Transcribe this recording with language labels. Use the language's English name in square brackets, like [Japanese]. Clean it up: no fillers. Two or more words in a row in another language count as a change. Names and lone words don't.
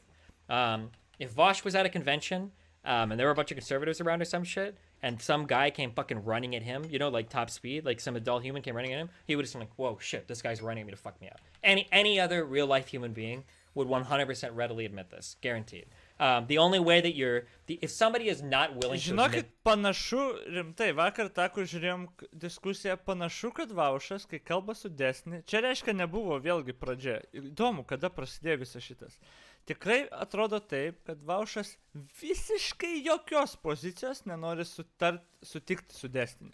[English] If Vaush was at a convention, and there were a bunch of conservatives around or some shit, and some guy came fucking running at him, you know, like top speed, like some adult human came running at him, he would have been like, whoa, shit, this guy's running at me to fuck me up. Any other real-life human being would 100% readily admit this. Guaranteed. The only way that if somebody is not willing to [Lithuanian] Žinokit, panašu, rimtai, vakar kur žiūrėjom diskusiją, panašu, kad Vaušas, kai kalba su Desni, čia reiškia nebuvo vėlgi pradžia. Įdomu, kada prasidėjo visas šitas. Tikrai atrodo taip, kad Vaušas visiškai jokios pozicijos nenori sutikti su Desni.